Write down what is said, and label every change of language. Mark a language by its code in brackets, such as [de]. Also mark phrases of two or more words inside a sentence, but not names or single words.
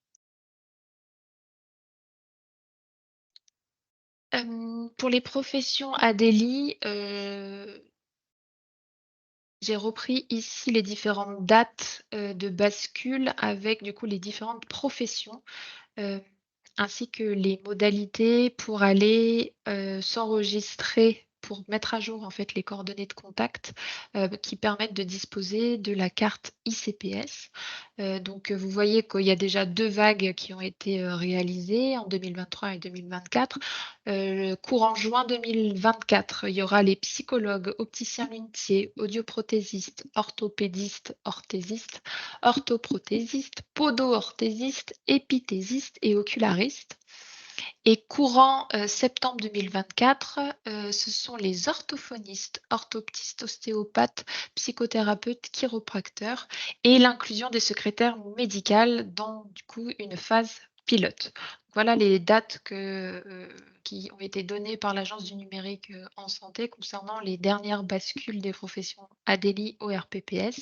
[fr] Pour les professions ADELI, j'ai repris ici les différentes dates de bascule avec du coup les différentes professions, heu, ainsi que les modalités pour aller s'enregistrer, pour mettre à jour en fait les coordonnées de contact qui permettent de disposer de la carte ICPS. Donc vous voyez qu'il y a déjà 2 vagues qui ont été réalisées en 2023 et 2024. Courant juin 2024, il y aura les psychologues, opticiens lunetiers, audioprothésistes, orthopédistes, orthésistes, orthoprothésistes, podo-orthésistes, épithésistes et ocularistes. Et courant septembre 2024, ce sont les orthophonistes, orthoptistes, ostéopathes, psychothérapeutes, chiropracteurs et l'inclusion des secrétaires médicales dans du coup une phase pilote. Voilà les dates qui ont été données par l'Agence du numérique en santé concernant les dernières bascules des professions ADELI au RPPS.